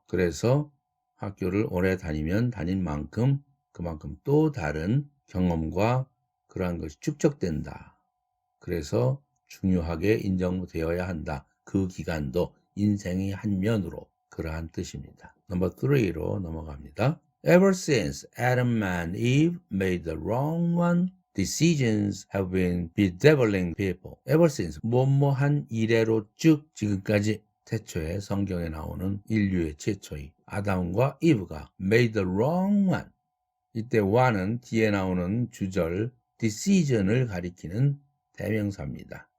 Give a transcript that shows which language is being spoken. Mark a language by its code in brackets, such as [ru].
[ko] 그래서 학교를 오래 다니면 다닌 만큼 그만큼 또 다른 경험과 그러한 것이 축적된다. 그래서 중요하게 인정되어야 한다. 그 기간도 인생의 한 면으로 그러한 뜻입니다. 넘버 3로 넘어갑니다. [en] Ever since Adam and Eve made the wrong one, decisions have been bedeviling people. [ko] Ever since 뭐뭐한 이래로 쭉 지금까지 태초에 성경에 나오는 인류의 최초의 아담과 이브가 made the wrong one. 이때 one은 뒤에 나오는 주절 decision을 가리키는 대명사입니다.